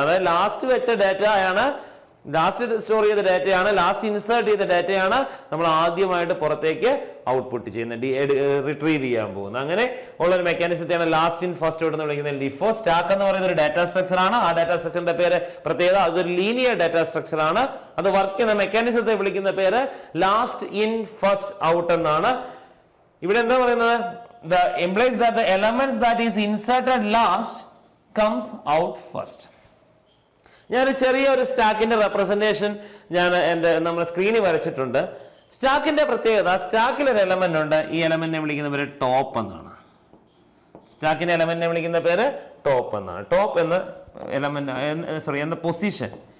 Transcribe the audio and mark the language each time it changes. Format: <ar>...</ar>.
<ml>അതായത് ലാസ്റ്റ് വെച്ച ഡാറ്റയാണ്, ലാസ്റ്റ് സ്റ്റോർ ചെയ്ത ഡാറ്റയാണ്, ലാസ്റ്റ് ഇൻസേർട്ട് ചെയ്ത ഡാറ്റയാണ് നമ്മൾ ആദ്യമായിട്ട് പുറത്തേക്ക് ഔട്ട്പുട്ട് ചെയ്യുന്നത്, റിട്രീവ് ചെയ്യാൻ പോകുന്നത്. അങ്ങനെ ഉള്ള ഒരു മെക്കാനിസത്തെയാണ് ലാസ്റ്റ് ഇൻ ഫസ്റ്റ് ഔട്ട് എന്ന് വിളിക്കുന്നത് ലിഫോ. സ്റ്റാക്ക് എന്ന് പറയുന്ന ഒരു ഡാറ്റ സ്ട്രക്ചർ ആണ്. ആ ഡാറ്റ സ്ട്രക്ചറിന്റെ പേര് പ്രത്യേകത അതൊരു ലീനിയർ ഡാറ്റ സ്ട്രക്ചർ ആണ്. അത് വർക്ക് ചെയ്യുന്ന മെക്കാനിസത്തെ വിളിക്കുന്ന പേര് ലാസ്റ്റ് ഇൻ ഫസ്റ്റ് ഔട്ട് എന്നാണ്. ഇവിടെ എന്താ പറയുന്നത്?</ml> <en>The implies that the elements that is inserted last comes out first.</en> <ml>ഞാനൊരു ചെറിയൊരു സ്റ്റാക്കിന്റെ റെപ്രസെന്റേഷൻ നമ്മുടെ സ്ക്രീനിൽ വരച്ചിട്ടുണ്ട്. സ്റ്റാക്കിന്റെ പ്രത്യേകത, സ്റ്റാക്കിൽ ഒരു എലമെന്റ് ഉണ്ട്. ഈ എലമെന്റിനെ വിളിക്കുന്ന പേര് ടോപ്പ് എന്നാണ്. സ്റ്റാക്കിന്റെ എലമെന്റിനെ വിളിക്കുന്ന പേര് ടോപ്പ് എന്നാണ്. ടോപ്പ് എന്ന എലമെന്റ് എന്ന പൊസിഷൻ.</ml>